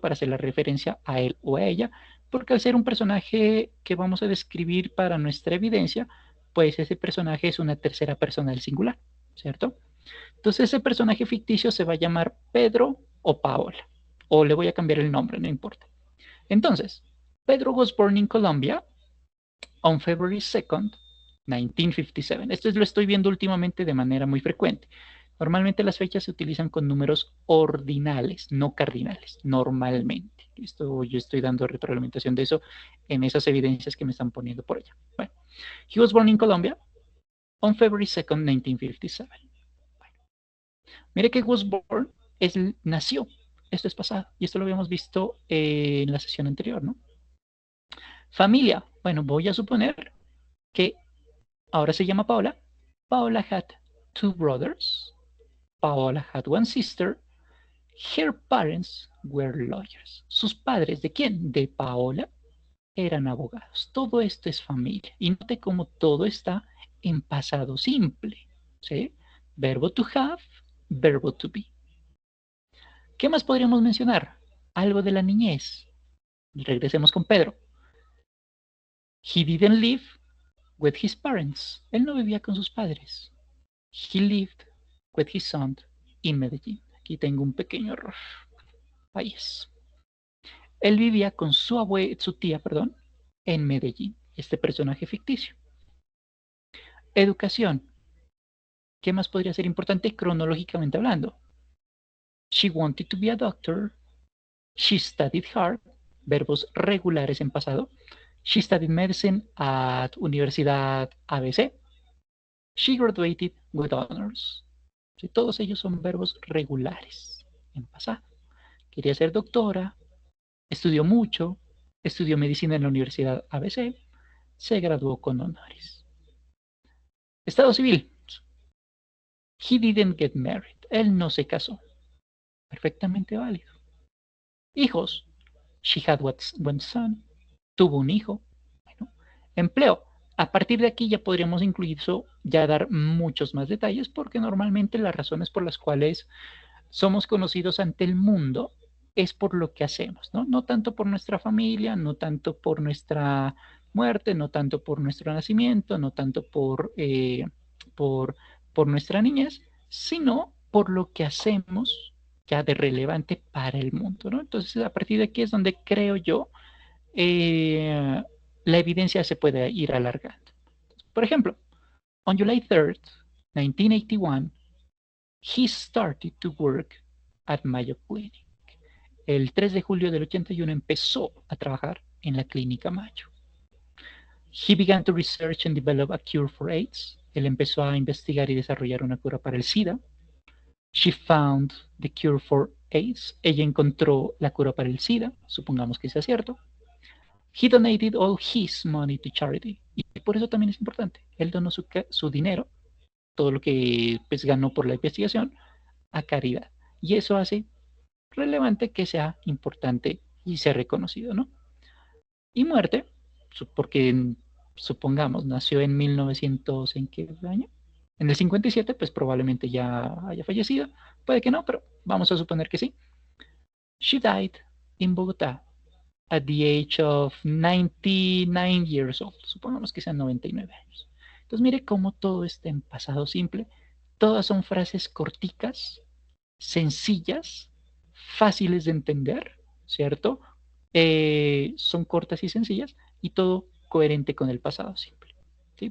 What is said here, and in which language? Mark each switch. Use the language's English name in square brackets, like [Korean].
[Spanish] Para hacer la referencia a él o a ella, porque al ser un personaje que vamos a describir para nuestra evidencia, pues ese personaje es una tercera persona del singular, ¿cierto? Entonces ese personaje ficticio se va a llamar Pedro o Paola, o le voy a cambiar el nombre, no importa. [English] Entonces, Pedro was born in Colombia on February 2nd, 1957. [Spanish] Esto lo estoy viendo últimamente de manera muy frecuente. Normalmente las fechas se utilizan con números ordinales, no cardinales, normalmente. Esto, yo estoy dando retroalimentación de eso en esas evidencias que me están poniendo por allá. [English] Bueno, he was born in Colombia on February 2nd, 1957. [Spanish] Bueno, mire que [English] was born [Spanish] nació. Esto es pasado. Y esto lo habíamos visto en la sesión anterior, ¿no? Familia. Bueno, voy a suponer que ahora se llama Paola. [English] Paola had two brothers. Paola had one sister. Her parents were lawyers. [Spanish] ¿Sus padres de quién? De Paola eran abogados. Todo esto es familia. Y note cómo todo está en pasado simple. ¿Sí? Verbo to have, verbo to be. ¿Qué más podríamos mencionar? Algo de la niñez. Regresemos con Pedro. [English] He didn't live with his parents. [Spanish] Él no vivía con sus padres. [English] He lived with his son in Medellín. [Spanish] Aquí tengo un pequeño error. Ahí es. Él vivía con su tía, perdón, en Medellín. Este personaje ficticio. Educación. ¿Qué más podría ser importante cronológicamente hablando? [English] She wanted to be a doctor. She studied hard. [Spanish] Verbos regulares en pasado. [English] She studied medicine at Universidad ABC. She graduated with honors. [Spanish] Sí, todos ellos son verbos regulares en pasado. Quería ser doctora, estudió mucho, estudió medicina en la Universidad ABC, se graduó con honores. Estado civil. [English] He didn't get married. [Spanish] Él no se casó. Perfectamente válido. Hijos. [English] She had one son. [Spanish] Tuvo un hijo. Bueno, empleo. A partir de aquí ya podríamos incluso ya dar muchos más detalles porque normalmente las razones por las cuales somos conocidos ante el mundo es por lo que hacemos, ¿no? No tanto por nuestra familia, no tanto por nuestra muerte, no tanto por nuestro nacimiento, no tanto por, por nuestra niñez, sino por lo que hacemos ya de relevante para el mundo, ¿no? Entonces, a partir de aquí es donde creo yo la evidencia se puede ir alargando. Por ejemplo, [English] on July 3rd, 1981, he started to work at Mayo Clinic. [Spanish] El 3 de julio del 81 empezó a trabajar en la clínica Mayo. [English] He began to research and develop a cure for AIDS. [Spanish] Él empezó a investigar y desarrollar una cura para el SIDA. [English] She found the cure for AIDS. [Spanish] Ella encontró la cura para el SIDA, supongamos que sea cierto. [English] He donated all his money to charity. [Spanish] Y por eso también es importante. Él donó su dinero, todo lo que pues, ganó por la investigación, a caridad. Y eso hace relevante que sea importante y sea reconocido, ¿no? Y muerte, porque supongamos, nació en 1900, ¿en qué año? En el 57, pues probablemente ya haya fallecido. Puede que no, pero vamos a suponer que sí. [English] She died in Bogotá at the age of 99 years old. [Spanish] Supongamos que sean 99 años. Entonces mire cómo todo está en pasado simple. Todas son frases corticas, sencillas, fáciles de entender, ¿cierto? Son cortas y sencillas y todo coherente con el pasado simple. ¿Sí?